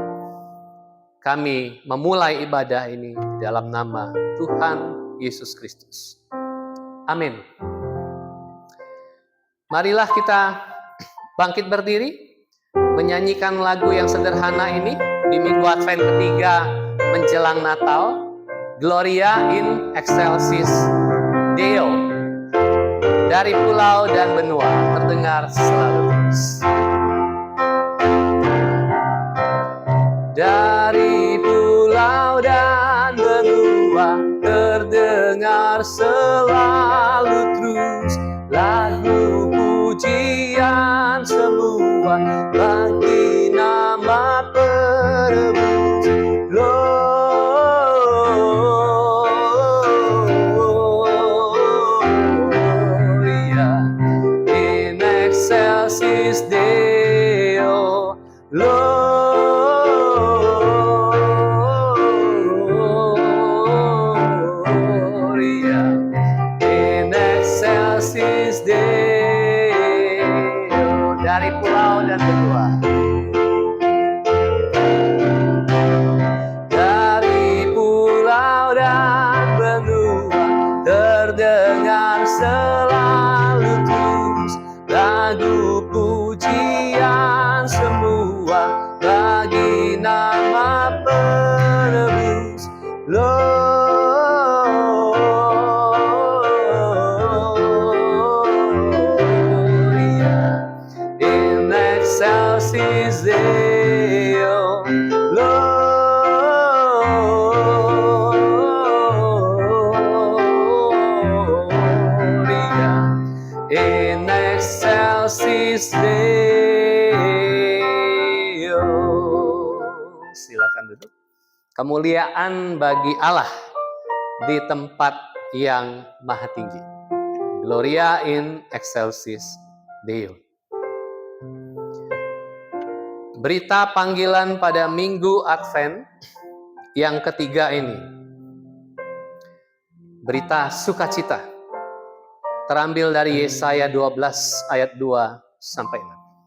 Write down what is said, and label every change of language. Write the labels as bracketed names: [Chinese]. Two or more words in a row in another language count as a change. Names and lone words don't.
[Indonesian] Kami memulai ibadah ini dalam nama Tuhan Yesus Kristus. Amin. Marilah kita bangkit berdiri, menyanyikan lagu yang sederhana ini di Minggu Advent ketiga menjelang Natal. [Latin] Gloria in excelsis Deo. [Indonesian] Dari pulau dan benua terdengar selalu terus. Dari pulau dan benua terdengar selalu terus lagu pujian semua bagi nama penebus. [Latin] Gloria in excelsis Deo. Gloria in excelsis Deo. [Indonesian] Dari pulau dan benua. Dari pulau dan benua terdengar selalu terus lagu pujian semua bagi nama penebus. [Latin] Gloria in excelsis Deo. Gloria in excelsis Deo. [Indonesian] Silakan duduk. Kemuliaan bagi Allah di tempat yang maha tinggi. [Latin] Gloria in excelsis Deo. [Indonesian] Berita panggilan pada Minggu Advent yang ketiga ini. Berita sukacita. Terambil dari Yesaya 12 ayat 2 sampai 6.